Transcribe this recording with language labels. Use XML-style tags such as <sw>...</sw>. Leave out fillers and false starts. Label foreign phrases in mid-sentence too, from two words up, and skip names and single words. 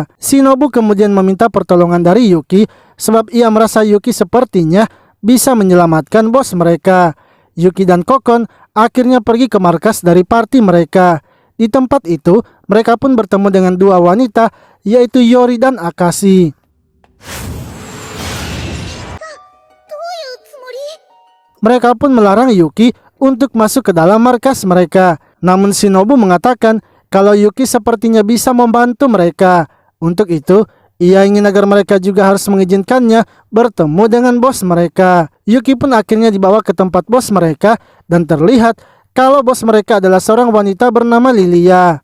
<id>Shinobu kemudian meminta pertolongan dari Yuki sebab ia merasa Yuki sepertinya bisa menyelamatkan bos mereka. Yuki dan Kokon akhirnya pergi ke markas dari party mereka. Di tempat itu, mereka pun bertemu dengan dua wanita, yaitu Yori dan Akashi.</id> <ja>どういうつもり？</ja> <id>Mereka pun melarang Yuki untuk masuk ke dalam markas mereka. Namun Shinobu mengatakan kalau Yuki sepertinya bisa membantu mereka. Untuk itu, ia ingin agar mereka juga harus mengizinkannya bertemu dengan bos mereka. Yuki pun akhirnya dibawa ke tempat bos mereka dan terlihat kalau bos mereka adalah seorang wanita bernama Lilia.</id>